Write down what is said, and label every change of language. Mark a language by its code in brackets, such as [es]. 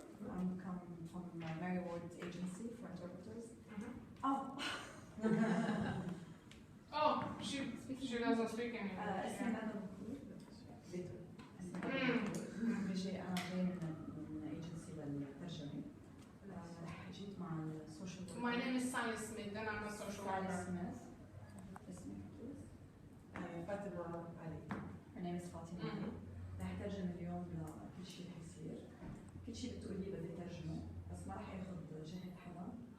[en] I'm coming from Mary Ward's agency for interpreters. Oh, she doesn't speak anymore. [ar] اسمي مدام بيتر. أنا جاي من agency للترجمة. جيت مع السوشيال worker. [en] My name is Sally Smith and I'm a social worker. Sally Smith. [ar] اسمك [en] please. [ar] فاطمة علي. [en] Her name is فاطمة علي. [ar] رح أترجم اليوم لكل شيء رح يصير. كل شيء بتقوليه بدي أترجمه، بس ما رح آخذ جهة حدا.